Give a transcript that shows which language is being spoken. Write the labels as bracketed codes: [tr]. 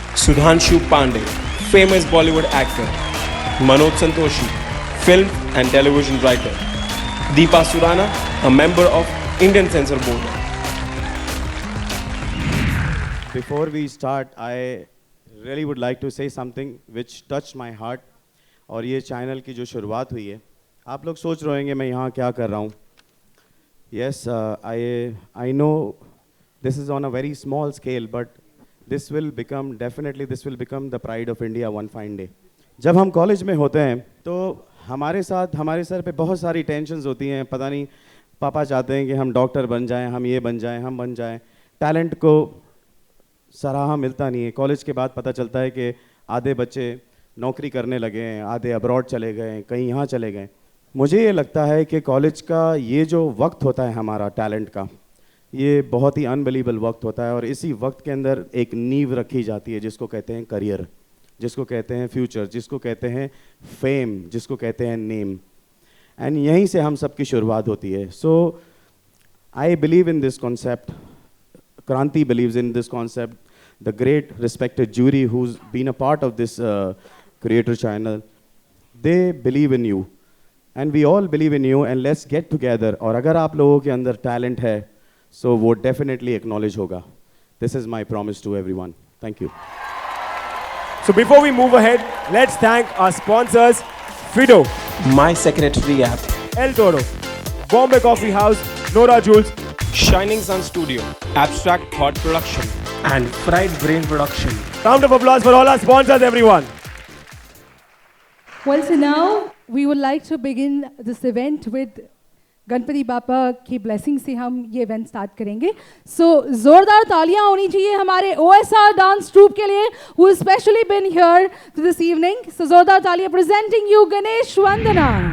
[en] Sudhanshu Pandey, famous Bollywood actor. Manoj Santoshi, film and television writer. Deepa Surana, a member of Indian Censor Board. Before we start, I really would like to say something which touched my heart. [hi] और ये channel की जो शुरुआत हुई है, आप लोग सोच रहे होंगे मैं यहाँ क्या कर रहा हूँ. [en] Yes, I know this is on a very small scale, but this will become the pride of India one fine day. [hi] जब हम कॉलेज में होते हैं तो हमारे सर पे बहुत सारी टेंशन्स होती हैं. पता नहीं पापा चाहते हैं कि हम डॉक्टर बन जाएं, हम ये बन जाएं, हम बन जाएं. टैलेंट को सराहा मिलता नहीं है. कॉलेज के बाद पता चलता है कि आधे बच्चे नौकरी करने लगे हैं, आधे अब्रॉड चले गए हैं, कहीं यहाँ चले गए. मुझे ये लगता है कि कॉलेज का ये जो वक्त होता है हमारा टैलेंट का, ये बहुत ही अनबिलीवेबल वक्त होता है. और इसी वक्त के अंदर एक नींव रखी जाती है जिसको कहते हैं करियर, जिसको कहते हैं फ्यूचर, जिसको कहते हैं फेम, जिसको कहते हैं नेम. एंड यहीं से हम सब की शुरुआत होती है. [en] So I believe in this concept. Kranti believes in this concept. The great respected jury who's been a part of this creator channel, they believe in you. And we all believe in you, and let's get together. [hi] और अगर आप लोगों के अंदर talent है, so वो [en] definitely acknowledge [hi] होगा. [en] This is my promise to everyone. Thank you. So before we move ahead, let's thank our sponsors, Fido, My Secretary app. El Toro, Bombay Coffee House, Nora Jules, Shining Sun Studio, Abstract Thought Production, and Fried Brain Production. Round of applause for all our sponsors, everyone. Well, so now we would like to begin this event with [hi] Ganpati बापा की blessing से हम ये event start करेंगे. सो जोरदार तालियां होनी चाहिए हमारे OSR डांस ट्रूप के लिए [en] who specially been here this evening. [hi] सो जोरदार तालियां [en] presenting you [hi] गणेश वंदना.